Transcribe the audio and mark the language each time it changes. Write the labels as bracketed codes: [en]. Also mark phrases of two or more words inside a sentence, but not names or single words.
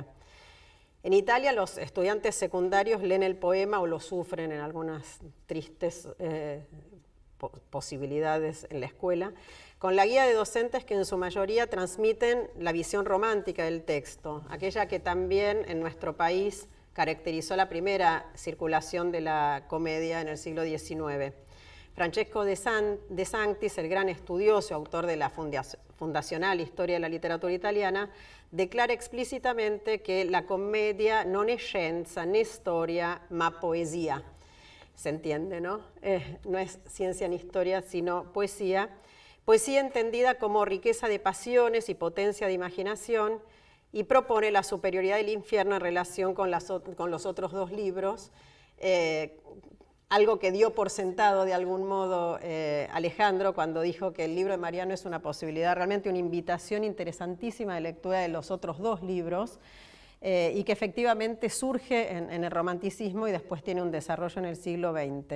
[es] En Italia, los estudiantes secundarios leen el poema o lo sufren en algunas tristes posibilidades en la escuela, con la guía de docentes que en su mayoría transmiten la visión romántica del texto, aquella que también en nuestro país caracterizó la primera circulación de la comedia en el siglo XIX. Francesco de Sanctis, el gran estudioso, autor de la fundacional Historia de la literatura italiana, declara explícitamente que la comedia [it] non è scienza né storia, ma poesía. [es] Se entiende, ¿no? No es ciencia ni historia, sino poesía. Poesía entendida como riqueza de pasiones y potencia de imaginación, y propone la superioridad del infierno en relación con los otros 2 libros, algo que dio por sentado de algún modo Alejandro cuando dijo que el libro de Mariano es una posibilidad, realmente una invitación interesantísima de lectura de los otros 2 libros, y que efectivamente surge en el romanticismo y después tiene un desarrollo en el siglo XX.